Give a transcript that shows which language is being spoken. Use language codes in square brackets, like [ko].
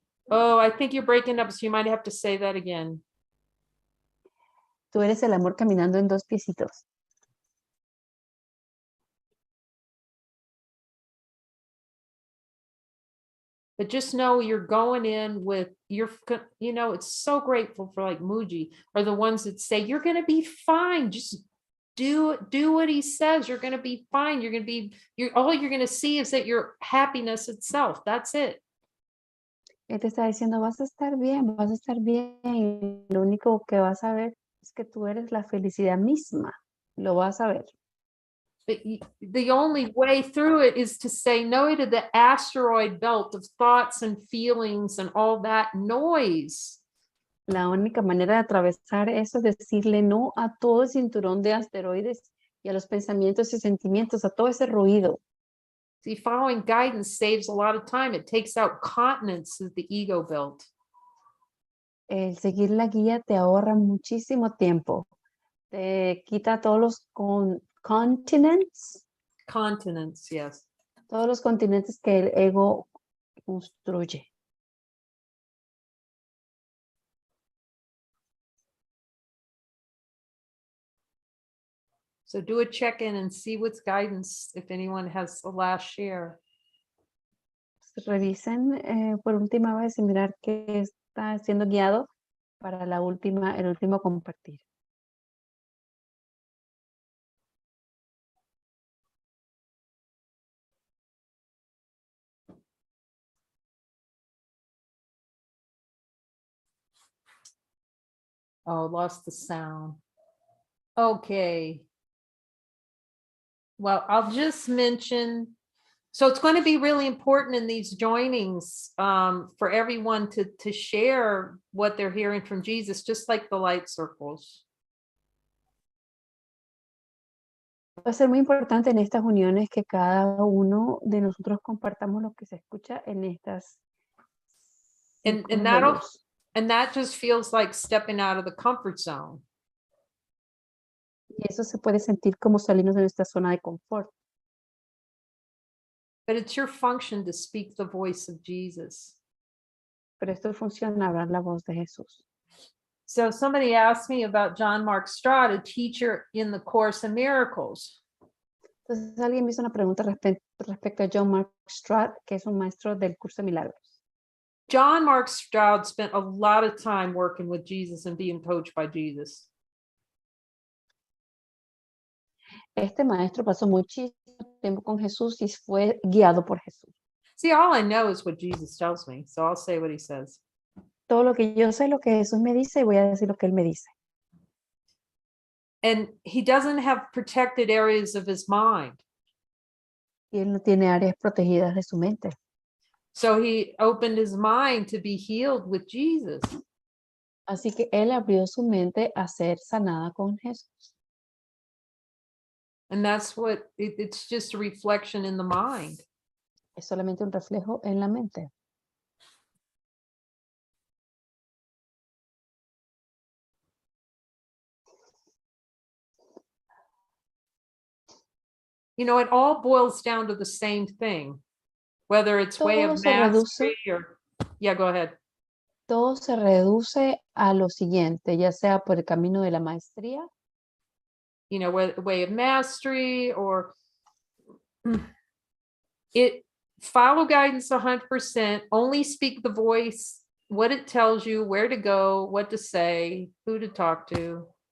[en] Oh, I think you're breaking up, so you might have to say that again. [es] Tú eres el amor caminando en 2 piecitos. [en] But just know you're going in with it's so grateful for like Muji or the ones that say, you're going to be fine. Just do what he says. You're going to be fine. All you're going to see is that your happiness itself. That's it. [es] Él te está diciendo, vas a estar bien, vas a estar bien. Lo único que vas a ver es que tú eres la felicidad misma. Lo vas a ver. [en] But the only way through it is to say no to the asteroid belt of thoughts and feelings and all that noise. [es] La única manera de atravesar eso es decirle no a todo el cinturón de asteroides y a los pensamientos y sentimientos, a todo ese ruido. [en] See, following guidance saves a lot of time. It takes out continents that the ego built. [es] El seguir la guía te ahorra muchísimo tiempo. Te quita todos los continents, [en] Continents, yes. [es] todos los continentes que el ego construye. [en] So do a check-in and see what's guidance if anyone has the last share. [es] Revisen por última vez y mirar qué está siendo guiado para el último compartir. [en] Oh, lost the sound. Okay. Well, I'll just mention, so it's going to be really important in these joinings for everyone to share what they're hearing from Jesus, just like the light circles. [es] Va a ser muy importante en estas uniones que cada uno de nosotros compartamos lo que se escucha en estas. [en] And [es] círculos de luz. [en] that just feels like stepping out of the comfort zone. [es] Y eso se puede sentir como salirnos de nuestra zona de confort. [en] But it's your function to speak the voice of Jesus. [es] Pero esto funciona, hablar la voz de Jesús. [en] So somebody asked me about John Mark Stroud, a teacher in the Course in Miracles. [es] Entonces alguien me hizo una pregunta respecto a John Mark Stroud, que es un maestro del curso de milagros. [en] John Mark Stroud spent a lot of time working with Jesus and being coached by Jesus. [es] Este maestro pasó muchísimo tiempo con Jesús y fue guiado por Jesús. [en] See, all I know is what Jesus tells me, so I'll say what he says. [es] Todo lo que yo sé, lo que Jesús me dice, y voy a decir lo que él me dice. [en] And he doesn't have protected areas of his mind. [es] Y él no tiene áreas protegidas de su mente. [en] So he opened his mind to be healed with Jesus. [es] Así que él abrió su mente a ser sanada con Jesús. [en] And that's what, it's just a reflection in the mind. [es] Es solamente un reflejo en la mente. [en] You know, it all boils down to the same thing, whether it's way [es] Todo [en] of [es] se reduce. [en] mastery or, yeah, go ahead. [es] Todo se reduce a lo siguiente, ya sea por el camino de la maestría, [en] You know, way of mastery or it, follow guidance 100%, only speak the voice, what it tells you, where to go, what to say, who to talk to.